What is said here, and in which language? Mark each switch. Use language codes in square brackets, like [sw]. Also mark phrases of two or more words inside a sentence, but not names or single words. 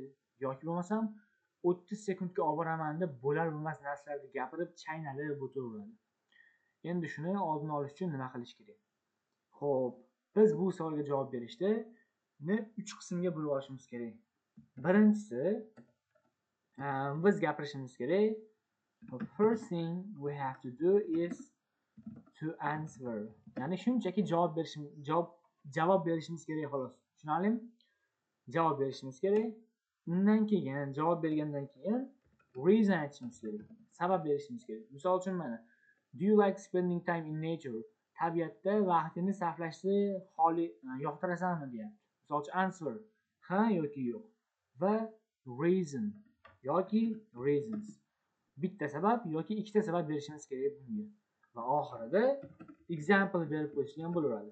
[uz] Yoki bo'lmasam 30 sekundga olib boraman deb bo'lar bo'lmas narsalarni gapirib, chaynalib o'tiraveradi. Endi shuni oldini olish uchun nima qilish kerak? Xo'p, biz bu savolga javob berishda 3 qismga bo'lib olishimiz kerak. Birinchisi, biz gapirishimiz kerak. [en] The first thing we have to do is to answer. [uz] Ya'ni shunchaki javob berishimiz kerak xolos. Tushunarlimi? Javob berishimiz kerak. Undan keyin javob bergandan keyin reason aytishimiz kerak. Sabab berishimiz kerak. Misol uchun mana, [en] do you like spending time in nature? [uz] Tabiatda vaqtini sarflashni yoqtirasanmi deyapti. Misol uchun answer, ha yoki yo'q. Va reason yoki reasons. Bitta sabab yoki ikkita sabab berishimiz kerak bunga. Va oxirida example berib qo'yishga ham bo'laveradi.